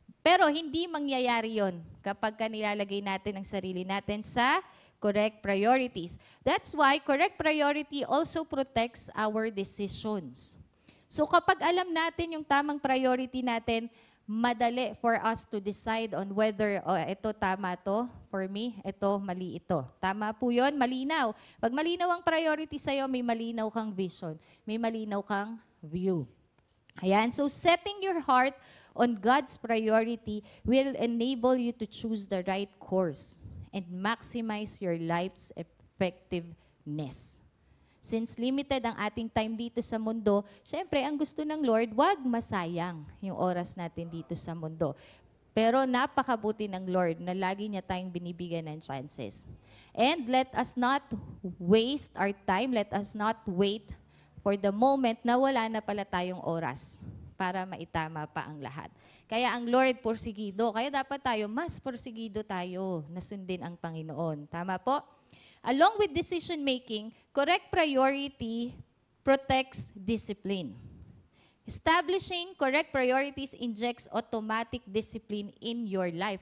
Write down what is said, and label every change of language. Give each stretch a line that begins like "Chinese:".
Filipino: Pero hindi mangyayari yon kapag nilalagay natin ang sarili natin sa correct priorities.
English: That's why correct priority also protects our decisions.
Filipino: So kapag alam natin yung tamang priority natin, madali
English: for us to decide on whether,
Filipino: ito tama to for me, ito mali ito. Tama po yun, malinaw. Pag malinaw ang priority sa'yo, may malinaw kang vision, may malinaw kang view.
English: Ayan, so setting your heart on God's priority will enable you to choose the right course and maximize your life's effectiveness.
Filipino: Since limited ang ating time dito sa mundo, syempre, ang gusto ng Lord, wag masayang yung oras natin dito sa mundo. Pero napakabuti ng Lord na lagi niya tayong binibigyan ng chances.
English: And let us not waste our time, let us not wait for the moment
Filipino: na wala na pala tayong oras para maitama pa ang lahat. Kaya ang Lord porsigido, kaya dapat tayo, mas porsigido tayo na sundin ang Panginoon. Tama po?
English: Along with decision-making, correct priority protects discipline. Establishing correct priorities injects automatic discipline in your life.